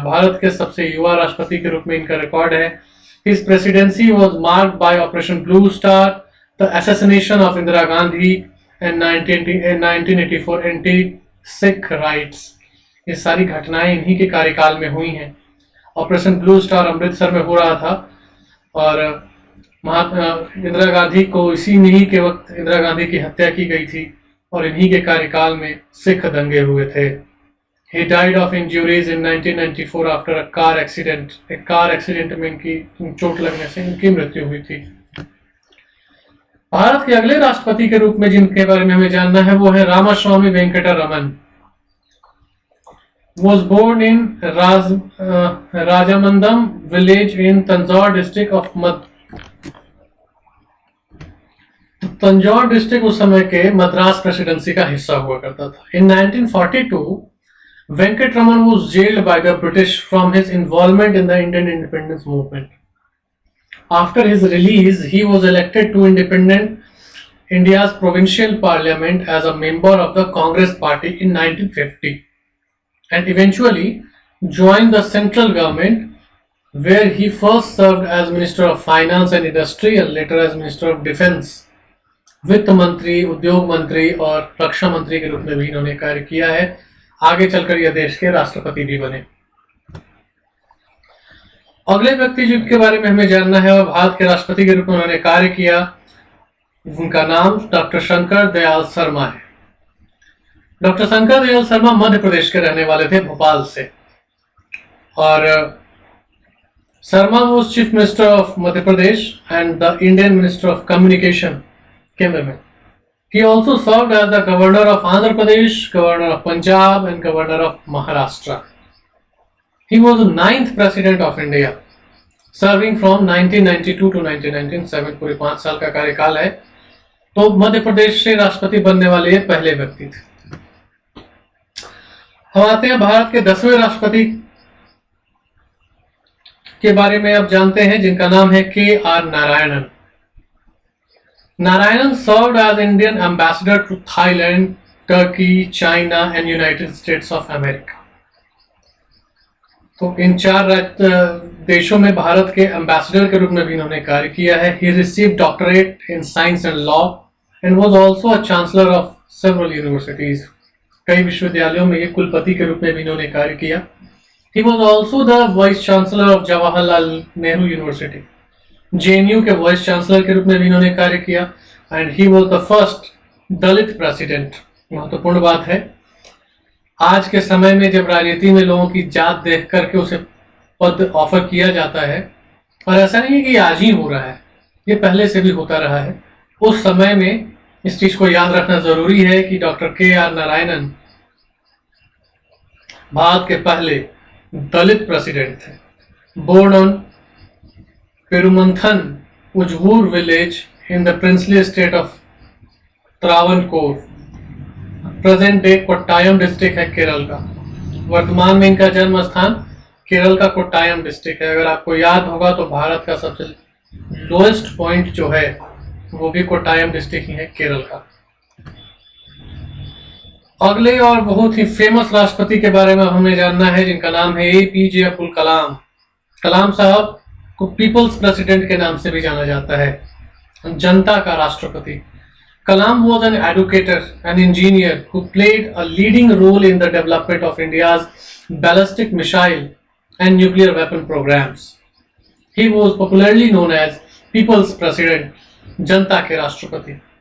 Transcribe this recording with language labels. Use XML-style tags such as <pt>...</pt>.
<hi>भारत के सबसे युवा राष्ट्रपति के रूप में इनका रिकॉर्ड है।</hi> <en>His presidency was marked by Operation Blue Star, the assassination of Indira Gandhi and 1984 anti-Sikh riots।</en> <hi>ये सारी घटनाएं इन्हीं के कार्यकाल में हुई हैं। ऑपरेशन ब्लू स्टार अमृतसर में हो रहा था और इंदिरा गांधी को इसी के वक्त इंदिरा गांधी की हत्या की गई थी और इन्हीं के कार्यकाल में सिख दंगे हुए थे।</hi> <en>He died of injuries in 1994 after a car accident।</en> <hi>एक कार एक्सीडेंट में इनकी चोट लगने से इनकी मृत्यु हुई थी। भारत के अगले राष्ट्रपति के रूप में जिनके बारे में हमें जानना है वो है Ramaswamy Venkataraman.</hi> <en>was born in Rajamandam village in Tanjore district of Tanjore district</en> <hi>उस समय के मद्रास प्रेसिडेंसी का हिस्सा हुआ करता था।</hi> <en>In 1942 Venkataraman was jailed by the British from his involvement in the Indian independence movement. After his release, he was elected to independent India's provincial parliament as a member of the Congress party in 1950 and eventually joined the central government where he first served as Minister of Finance and Industry and later as Minister of Defense।</en> <hi>वित्त मंत्री, उद्योग मंत्री और रक्षा मंत्री के रूप में भी इन्होंने कार्य किया है। आगे चलकर यह देश के राष्ट्रपति भी बने। अगले व्यक्ति जिनके बारे में हमें जानना है और भारत के राष्ट्रपति के रूप में उन्होंने कार्य किया, उनका नाम डॉक्टर शंकर दयाल शर्मा है। डॉक्टर शंकर दयाल शर्मा मध्य प्रदेश के रहने वाले थे, भोपाल से, और</hi> <en>Sharma was chief minister of Madhya Pradesh and the Indian minister of communication</en> <hi>केंद्र में।</hi> <en>He also served as the governor of Andhra Pradesh, governor of Punjab and governor of Maharashtra. He was the 9th president of India, serving from 1992 to 1997।</en> <hi>पूरे 5 साल का कार्यकाल है। तो मध्य प्रदेश से राष्ट्रपति बनने वाले ये पहले व्यक्ति थे। हम आते हैं भारत के 10वें राष्ट्रपति के बारे में अब जानते हैं, जिनका नाम है KR Narayanan.</hi> <en>Narayanan served as Indian ambassador to Thailand, Turkey, China and United States of America.</en> <hi>तो इन 4 देशों में भारत के एम्बेसडर के रूप में भी इन्होंने कार्य किया है।</hi> <en>He received doctorate in science and law and was also a chancellor of several universities.</en> <hi>कई विश्वविद्यालयों में ये कुलपति के रूप में भी इन्होंने कार्य किया.</hi> <en>He was also the vice chancellor of Jawaharlal Nehru University.</en> <hi>JNU के वाइस चांसलर के रूप में भी इन्होंने कार्य किया.</hi> <en>And he was the first Dalit president.</en> <hi>महत्वपूर्ण बात है, आज के समय में जब राजनीति में लोगों की जात देख करके उसे पद ऑफर किया जाता है, और ऐसा नहीं है कि आज ही हो रहा है, ये पहले से भी होता रहा है. उस समय में इस चीज को याद रखना जरूरी है कि डॉक्टर KR नारायणन भारत के पहले दलित प्रेसिडेंट थे.</hi> <en>Born on Perumanthan Uzhavoor village in the princely state of Travancore, present day Kottayam district है केरल का.</en> <hi>वर्तमान में इनका जन्म स्थान केरल का कोट्टायम डिस्ट्रिक्ट है. अगर आपको याद होगा तो भारत का सबसे लोएस्ट पॉइंट जो है वो भी कोट्टायम डिस्ट्रिक्ट ही है, केरल का. अगले और बहुत ही फेमस राष्ट्रपति के बारे में हमें जानना है, जिनका नाम है APJ अब्दुल कलाम. कलाम साहब को पीपल्स प्रेसिडेंट के नाम से भी जाना जाता है, जनता का राष्ट्रपति.</hi> <en>Kalam was an educator and engineer who played a leading role in the development of India's ballistic missile and nuclear weapon programs. He was popularly known as People's President,</en> <hi>जनता के राष्ट्रपति.</hi>